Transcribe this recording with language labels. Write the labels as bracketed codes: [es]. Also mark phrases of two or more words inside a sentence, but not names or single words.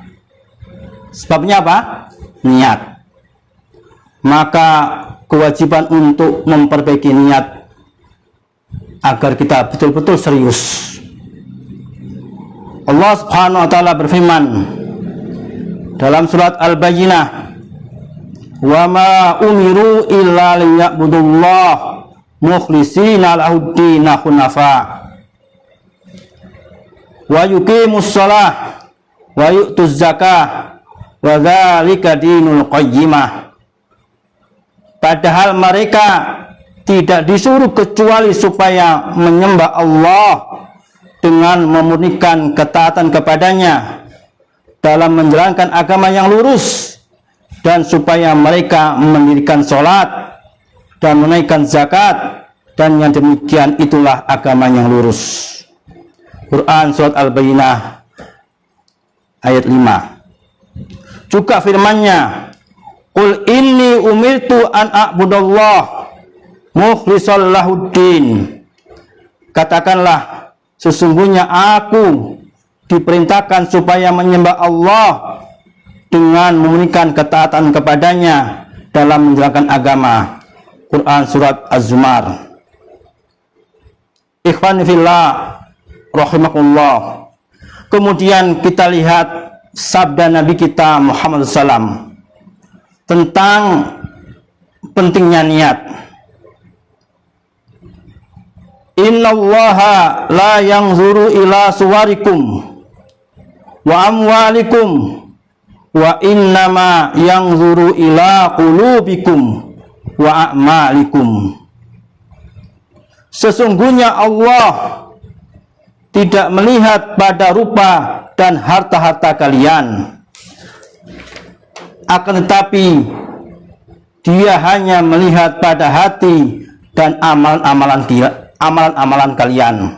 [id] Sebabnya apa? Niat. Maka kewajiban untuk memperbaiki niat agar kita betul-betul serius. Allah [ar] سبحانه وتعالى [id] berfirman dalam surat Al-Bayyinah, [ar] "وما أمروا إلا ليعبدوا الله مخلصين له الدين حنفاء ويقيموا الصلاة ويؤتوا الزكاة وذلك دين القيمة." [id] Padahal mereka tidak disuruh kecuali supaya menyembah Allah dengan memurnikan ketaatan kepadanya dalam menjalankan agama yang lurus, dan supaya mereka mendirikan sholat dan menaikkan zakat, dan yang demikian itulah agama yang lurus. Quran surat Al-Bayyinah ayat 5. Juga firman-Nya, [ar] "قل إني أمرت أن أعبد الله مخلصا له الدين." [id] Katakanlah, sesungguhnya aku diperintahkan supaya menyembah Allah dengan memurnikan ketaatan kepadanya dalam menjalankan agama. Quran surat Az-Zumar. [ar] إخوان في الله رحمكم الله. [id] Kemudian kita lihat sabda Nabi kita Muhammad SAW tentang pentingnya niat. [ar] إن الله لا ينظر إلى صوركم وأموالكم وإنما ينظر إلى قلوبكم وأعمالكم. [id] Sesungguhnya Allah tidak melihat pada rupa dan harta-harta kalian, akan tetapi Dia hanya melihat pada hati dan amalan-amalan kalian.